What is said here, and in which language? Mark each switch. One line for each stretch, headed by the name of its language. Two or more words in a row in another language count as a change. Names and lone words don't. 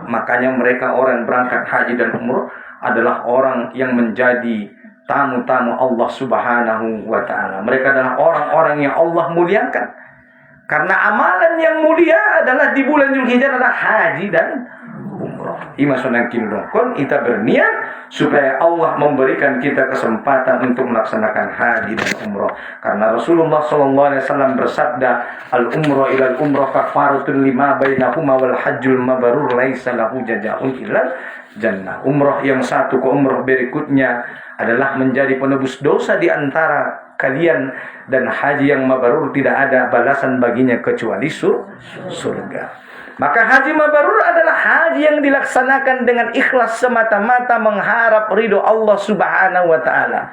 Indonesian: Makanya mereka orang berangkat haji dan umroh adalah orang yang menjadi tamu-tamu Allah
Arabic: سبحانه وتعالى.
Indonesian: Mereka adalah orang-orang yang Allah muliakan. Karena amalan yang mulia adalah di bulan Dzulhijjah adalah haji dan umroh.
Batak Toba: Ima sonang kinulongkon
Indonesian: kita berniat supaya Allah memberikan kita kesempatan untuk melaksanakan haji dan umroh. Karena Rasulullah SAW bersabda,
Arabic: العمرة إلى العمرة كفارة لما بينهما والحج المبرور ليس له جزاء إلا الجنة.
Indonesian: Umroh yang satu ke umroh berikutnya adalah menjadi penebus dosa di antara kalian, dan haji yang mabrur tidak ada balasan baginya kecuali surga. Maka haji mabrur adalah haji yang dilaksanakan dengan ikhlas semata-mata mengharap ridho Allah
Arabic: سبحانه وتعالى.